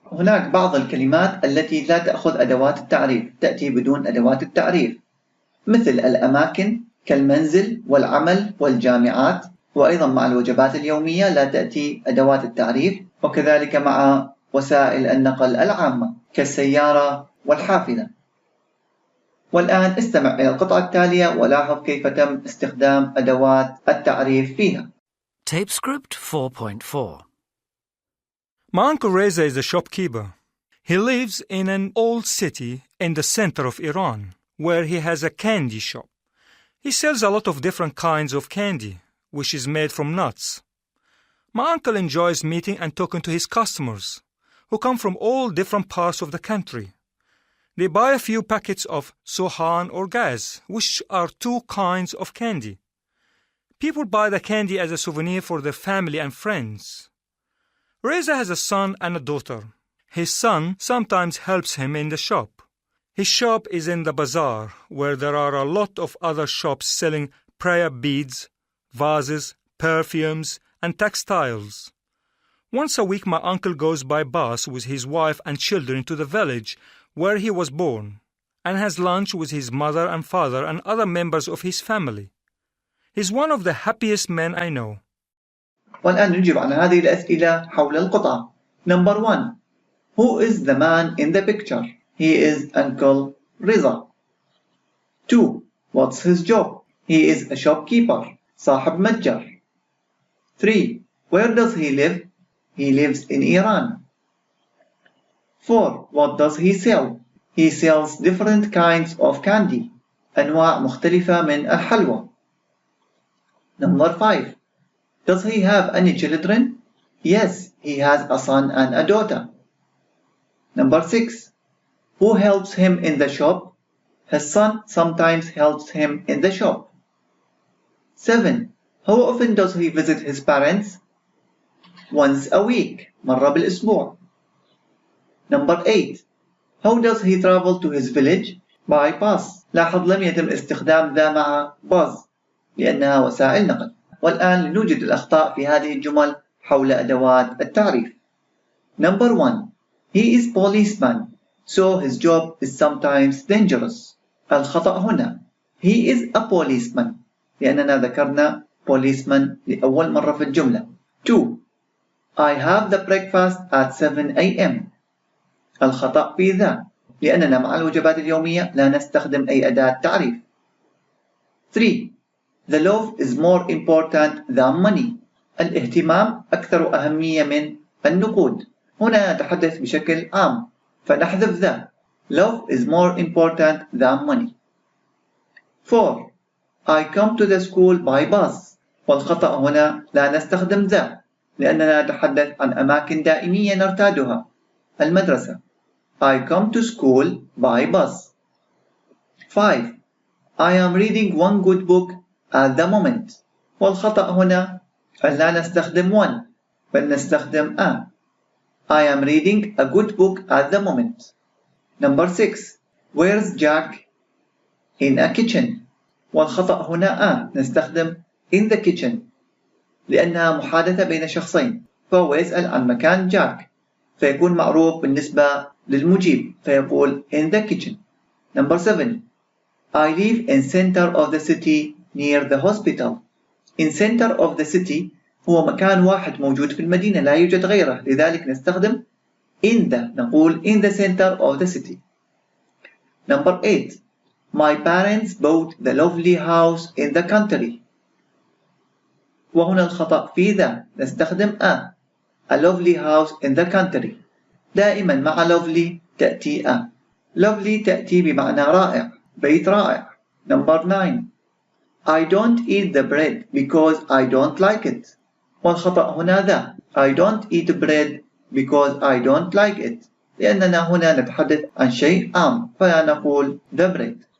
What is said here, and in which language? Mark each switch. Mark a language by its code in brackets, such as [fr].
[ar] هناك بعض الكلمات التي لا تأخذ أدوات التعريف، تأتي بدون أدوات التعريف، مثل الأماكن كالمنزل والعمل والجامعات، وأيضا مع الوجبات اليومية لا تأتي أدوات التعريف، وكذلك مع وسائل النقل العامة كالسيارة والحافلة. والآن استمع إلى القطعة التالية ولاحظ كيف تم استخدام أدوات التعريف فيها. [en] Tape script 4.4. My Uncle Reza is a shopkeeper. He lives in an old city in the center of Iran, where he has a candy shop. He sells a lot of different kinds of candy, which is made from nuts. My uncle enjoys meeting and talking to his customers, who come from all different parts of the country. They buy a few packets of sohan or gaz, which are 2 kinds of candy. People buy the candy as a souvenir for their family and friends. Reza has a son and a daughter. His son sometimes helps him in the shop. His shop is in the bazaar, where there are a lot of other shops selling prayer beads, vases, perfumes, and textiles. Once a week my uncle goes by bus with his wife and children to the village where he was born, and has lunch with his mother and father and other members of his family. He's one of the happiest men I know. [ar] والآن نجيب عن هذه الأسئلة حول القطعة. [en] Number 1. Who is the man in the picture? He is Uncle Reza. 2. What's his job? He is a shopkeeper, [ar] صاحب متجر. [en] 3. Where does he live? He lives in Iran. 4. What does he sell? He sells different kinds of candy, [ar] أنواع مختلفة من الحلوى. [en] Number 5. Does he have any children? Yes, he has a son and a daughter. Number 6. Who helps him in the shop? His son sometimes helps him in the shop. 7. How often does he visit his parents? Once a week, [ar] مرة بالأسبوع. [en] Number 8. How does he travel to his village? By bus. [ar] لاحظ لم يتم استخدام ذا مع bus لأنها وسائل نقل. والآن نوجد الأخطاء في هذه الجمل حول أدوات التعريف. [en] Number 1. He is policeman, so his job is sometimes dangerous. [ar] الخطأ هنا. [en] He is a policeman [ar] لأننا ذكرنا policeman لأول مرة في الجملة. [en] 2. I have the breakfast at 7 a.m. [ar] الخطأ في ذا لأننا مع الوجبات اليومية لا نستخدم أي أداة تعريف. [en] 3. The love is more important than money. [ar] الاهتمام أكثر أهمية من النقود. هنا نتحدث بشكل عام فنحذف ذا. [en] Love is more important than money. 4. I come to the school by bus. [ar] والخطأ هنا لا نستخدم ذا لأننا نتحدث عن أماكن دائمية نرتادها. المدرسة. [en] I come to school by bus. 5. I am reading one good book at the moment. [ar] والخطأ هنا لا نستخدم one بل نستخدم a. [en] I am reading a good book at the moment. Number 6. Where's Jack? In a kitchen. [ar] والخطأ هنا نستخدم [en] in the kitchen [ar] لأنها محادثة بين شخصين فهو يسأل عن مكان جاك فيكون معروف بالنسبة للمجيب فيقول in the kitchen. [en] Number 7. I live in center of the city near the hospital. In center of the city [ar] هو مكان واحد موجود في المدينة لا يوجد غيره لذلك نستخدم [en] in the [ar] نقول [en] in the center of the city. Number 8. My parents bought the lovely house in the country. [ar] وهنا الخطأ في ذا، نستخدم [en] a lovely house in the country. [ar] دائما مع lovely تأتي lovely تأتي بمعنى رائع، بيت رائع. [en] Number 9. I don't eat the bread because I don't like it. [ar] والخطأ هنا ذا. [en] I don't eat bread because I don't like it. [ar] لأننا هنا نتحدث عن شيء عام، فنقول the bread.